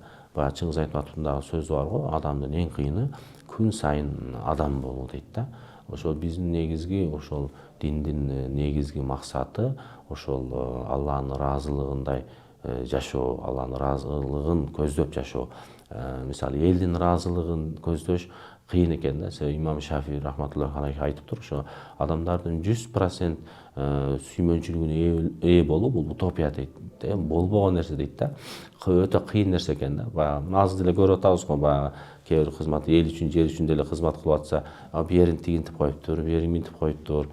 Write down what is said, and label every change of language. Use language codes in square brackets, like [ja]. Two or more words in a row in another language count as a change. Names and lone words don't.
[ky] Баягы Чыңгыз Айтматовдун дагы сөзү бар го, адамдын эң кыйыны күн сайын адам болуу дейт да. Ошол биздин негизги ошол диндин негизги максаты ошол Алланын ыраазылыгындай жашоо, Алланын ыраазылыгын көздөп жашоо. Мисалы элдин ыраазылыгын көздөш кыйын экен да. Имам Шафии [ar] رحمة الله عليه [ky] айтыптыр, ошо адамдардын 100% сүймөнчүлүгүнө ээ болуу бул утопия дейт. Болбогон нерсе дейт да. Өтө кыйын нерсе экен да. Баягы азыр деле көрүп атабыз го, баягы кээ бир кызмат эл үчүн, жер үчүн деле кызмат кылып атса, берин тигинтип коюптур, берин минтип коюптур.